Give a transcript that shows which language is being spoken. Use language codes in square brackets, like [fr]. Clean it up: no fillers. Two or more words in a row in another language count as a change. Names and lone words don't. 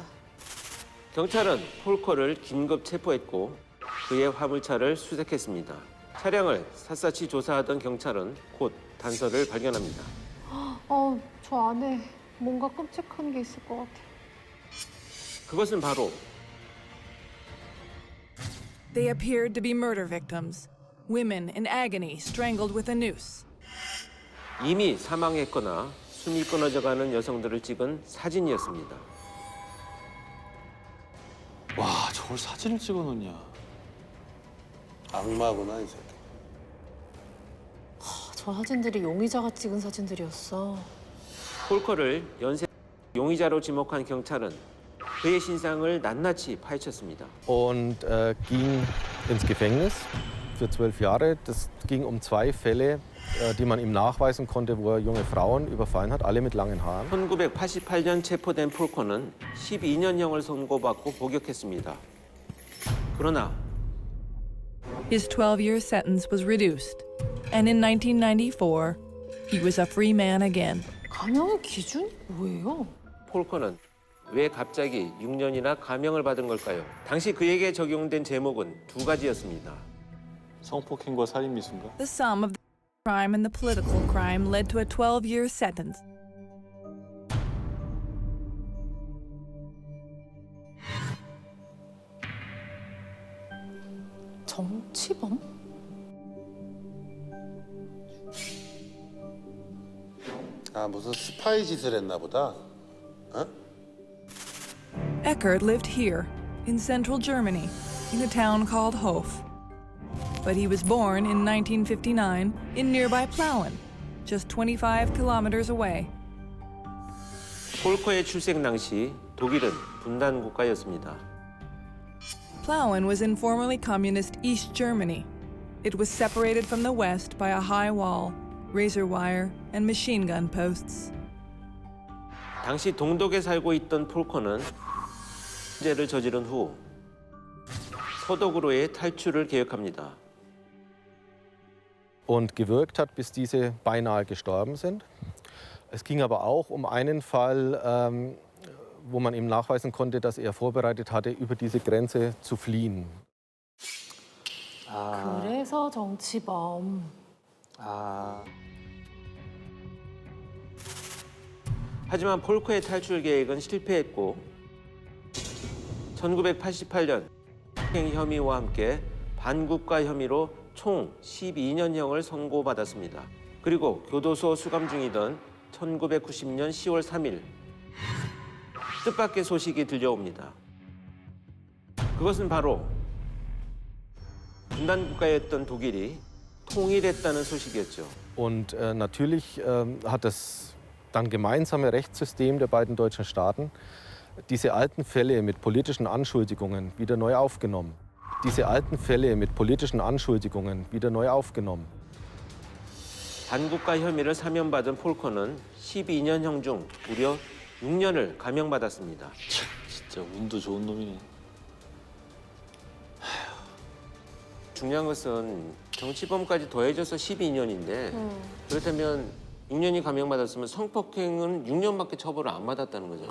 [ko] 경찰은 폴커를 긴급 체포했고 그의 화물차를 수색했습니다. 차량을 샅샅이 조사하던 경찰은 곧 단서를 발견합니다. 저 안에 뭔가 끔찍한 게 있을 것 같아. 그것은 바로 [en] They appeared to be murder victims, women in agony strangled with a noose. [ko] 이미 사망했거나 숨이 끊어져가는 여성들을 찍은 사진이었습니다. 와, 저걸 사진을 찍어놓냐. 악마구나, 이 새끼. 저 사진들이 용의자가 찍은 사진들이었어. 폴커를 연쇄 용의자로 지목한 경찰은 그의 신상을 낱낱이 파헤쳤습니다. [de] und ging ins Gefängnis für 12 Jahre. Das ging um 2 Fälle, die man ihm nachweisen konnte, wo er junge Frauen überfallen hat, alle mit langen Haaren. [ko] 1988년 체포된 폴커는 12년형을 선고받고 복역했습니다. 그러나 [en] His 12-year sentence was reduced, and in 1994, he was a free man again. [ko] 감형의 기준이 뭐예요? 폴커는 왜 갑자기 6년이나 감형을 받은 걸까요? 당시 그에게 적용된 제목은 2가지였습니다. 성폭행과 살인 미수인가? [en] The sum of the crime and the political crime led to a 12-year sentence. [ko] 정치범? 아, 무슨 스파이 짓을 했나 보다. 어? [en] Eckert lived here, in central Germany, in a town called Hof. But he was born in 1959 in nearby Plauen, just 25 kilometers away. [ko] 폴커의 출생 당시 독일은 분단 국가였습니다. [en] Plauen was in formerly communist East Germany. It was separated from the west by a high wall, razor wire, and machine gun posts. [ko] 당시 동독에 살고 있던 폴커는 범죄를 저지른 후 서독으로의 탈출을 계획합니다. [de] Und gewürgt hat, bis diese beinahe gestorben sind. Es ging aber auch um einen Fall, wo man ihm nachweisen konnte, dass er vorbereitet hatte, über diese Grenze zu fliehen. [ko] 그래서 정치범. 아, 하지만 폴커의 탈출 계획은 실패했고 1988년 행 혐의와 함께 반국가 혐의로 총 12년형을 선고받았습니다. 그리고 교도소 수감 중이던 1990년 10월 3일 뜻밖의 소식이 들려옵니다. 그것은 바로 분단 국가였던 독일이 통일했다는 소식이었죠. [de] Und natürlich hat das dann gemeinsame Rechtssystem der beiden deutschen Staaten diese alten Fälle mit politischen Anschuldigungen wieder neu aufgenommen. Diese alten Fälle mit politischen Anschuldigungen wieder neu aufgenommen. [ko] 반국가 혐의를 사면받은 폴커는 12년형 중 무려 6년을 감형받았습니다. 진짜 운도 좋은 놈이네. 중요한 것은 정치범까지 더해져서 12년인데 그렇다면 6년이 감형받았으면 성폭행은 6년밖에 처벌을 안 받았다는 거잖아요.